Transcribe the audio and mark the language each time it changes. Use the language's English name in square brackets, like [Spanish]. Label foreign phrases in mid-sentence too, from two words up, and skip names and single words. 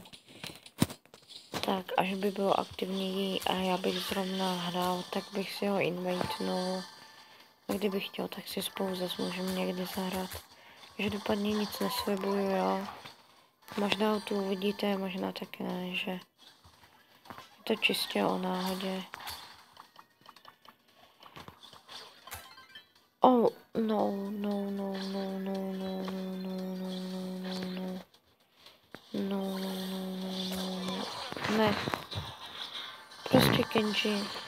[Czech] Tak, až by byl aktivní a já bych zrovna hrál, tak bych si ho invitnul. A kdybych chtěl, tak si spolu zase můžeme někdy zahrát. Každopádně nic neslibuju, jo. Možná tu uvidíte, možná taky ne, že je to čistě o náhodě. [English] Oh, no, no, no, no, no, no, no, no, no, no, no. No, no, no, no, no, no. Ne. [Czech] Prostě Kenji.